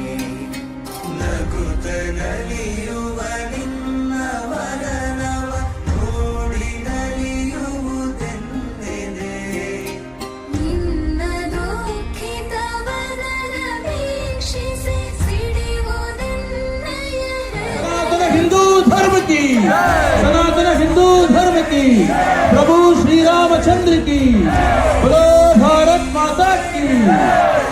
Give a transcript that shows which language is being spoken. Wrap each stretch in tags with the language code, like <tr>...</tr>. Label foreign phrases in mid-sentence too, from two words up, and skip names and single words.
<kn>ನಗುತ್ತ ನಲಿಯುವ ನಿನ್ನ ವದನವ ನೋಡಿ ನಲಿಯುವುದೆಂದಿದೆ. ನಿನ್ನ ದುಃಖಿತ ವದನ ವೀಕ್ಷಿಸಿ ಸಿಡಿಯುವುದೆನ್ನಯ</kn> <hi>सनातन हिंदू धर्म की, सनातन हिंदू धर्म की, प्रभु श्री रामचंद्र की, बोलो भारत माता की।</hi>